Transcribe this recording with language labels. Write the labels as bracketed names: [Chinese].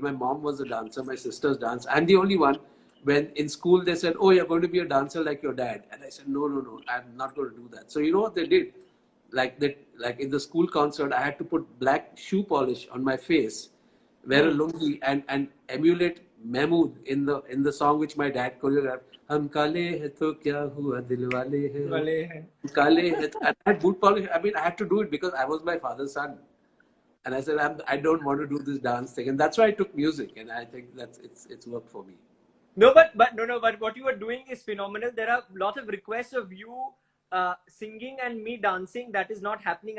[English] My mom was a dancer. My sisters dance. I'm the only one. When in school they said, "Oh, you're going to be a dancer like your dad," and I said, "No, I'm not going to do that." So you know what they did? Like in the school concert, I had to put black shoe polish on my face, wear a lungi, and emulate Mahmood in the song which my dad choreographed. [Hindi] हम काले हैं तो क्या हुआ दिल वाले हैं काले हैं. [English] And I had boot polish. I mean, I had to do it because I was my father's son, and I said I don't want to do this dance thing, and that's why I took music, and I think it's worked for me. No, but what you are doing is phenomenal. There are a lot of requests of you singing and me dancing. That is not happening.